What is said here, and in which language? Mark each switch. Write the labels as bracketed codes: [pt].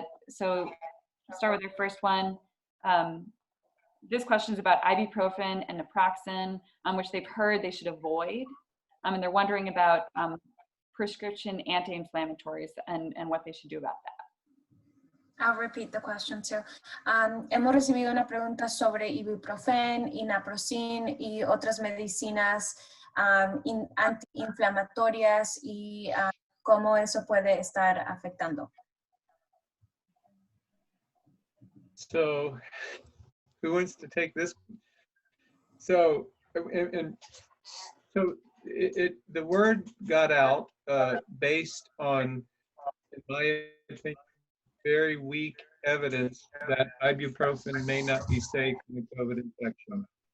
[en] So I'll start with our first one. This question is about ibuprofen and naproxen, which they've heard they should avoid. And they're wondering about prescription anti-inflammatories and what they should do about that. I'll repeat the question too. [es] Hemos recibido una pregunta sobre ibuprofen y naproxen y otras medicinas antiinflamatorias y cómo eso puede estar afectando. [en] So, who wants to take this? So, the word got out based on, in my opinion, very weak evidence that ibuprofen may not be safe in a COVID infection.